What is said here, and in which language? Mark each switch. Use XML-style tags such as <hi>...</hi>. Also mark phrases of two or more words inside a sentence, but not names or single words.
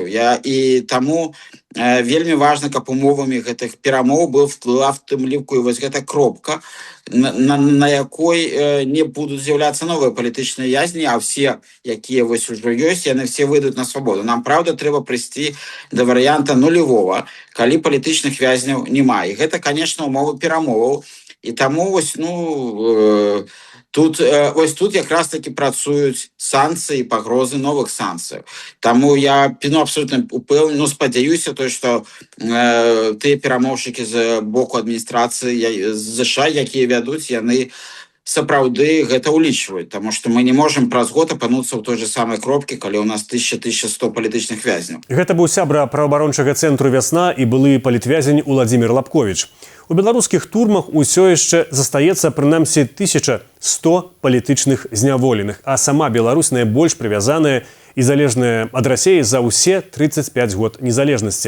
<be>І таму вельмі важна, каб умовамі гэтых перамоў была в тым ліку і вось гэта кропка, на якой не будуць з'яўляцца новыя палітычныя вязні, а все, якія вось ужо ёсць, яны все выйдуць на свабоду. Нам, праўда, трэба прыйсці да варыянта нулевого, калі палітычных вязняў няма. І гэта, конечно, умовы перамоваў. І таму вось,</be> <uk>Тут ось тут якраз таки працюють санкції, погрози нових санкцій. Тому я абсолютно упевнений, сподіваюся, що ті перемовники з боку адміністрації з США, які ведуть, вони</uk> <be>сапраўды гэта ўлічваюць, тому што мы не можем праз год апынуцца ў той же самай кропкі, калі ў нас 1100 палітычных вязняў. Гэта быў сябра праваабарончага цэнтру «Вясна» і былы палітвязень Уладзімір Лапковіч. У беларускіх турмах усё яшчэ застаецца прынамсі 1100 палітычных зняволеных, а сама Беларусь найбольш прывязаная і залежная ад Расіі за ўсе 35 год незалежнасці.</be>